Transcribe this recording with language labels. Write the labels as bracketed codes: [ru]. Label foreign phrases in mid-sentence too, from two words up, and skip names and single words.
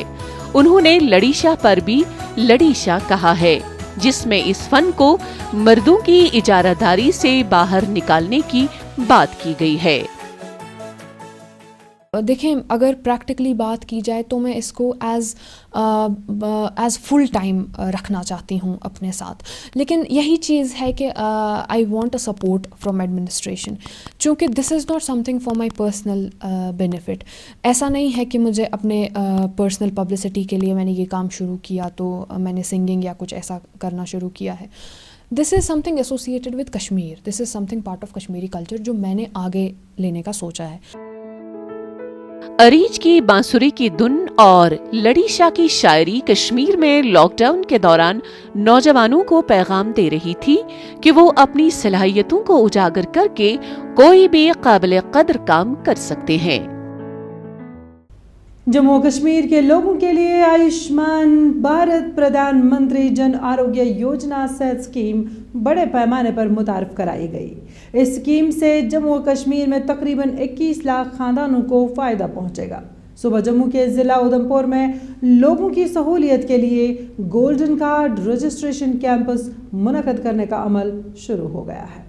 [ur] انہوں نے لڑی شاہ پر بھی لڑی شاہ کہا ہے, جس میں اس فن کو مردوں کی اجارہ داری سے باہر نکالنے کی بات کی گئی ہے. دیکھیں اگر پریکٹیکلی بات کی جائے تو میں اس کو [en] as full time [ur] رکھنا چاہتی ہوں اپنے ساتھ, لیکن یہی چیز ہے کہ [en] I want a support from administration, [ur] چونکہ [en] this is not something for my personal benefit. [ur] ایسا نہیں ہے کہ مجھے اپنے [en] personal publicity [ur] کے لیے میں نے یہ کام شروع کیا تو میں نے سنگنگ یا کچھ ایسا کرنا شروع کیا ہے. [en] this is something associated with Kashmir, this is something part of Kashmiri culture [ur] جو میں نے آگے لینے کا سوچا ہے. اریج کی بانسری کی دھن اور لڑی شاہ کی شاعری کشمیر میں [en] lockdown [ur] کے دوران نوجوانوں کو پیغام دے رہی تھی کہ وہ اپنی صلاحیتوں کو اجاگر کر کے کوئی بھی قابل قدر کام کر سکتے ہیں. جموں و کشمیر کے لوگوں کے لیے آیوشمان بھارت پردھان منتری جن آروگیہ یوجنا صحت اسکیم بڑے پیمانے پر متعارف کرائی گئی. اس اسکیم سے جموں و کشمیر میں تقریباً 21 لاکھ خاندانوں کو فائدہ پہنچے گا. صبح جموں کے ضلع ادھمپور میں لوگوں کی سہولیت کے لیے [en] golden card registration camps [ur] منعقد کرنے کا عمل شروع ہو گیا ہے.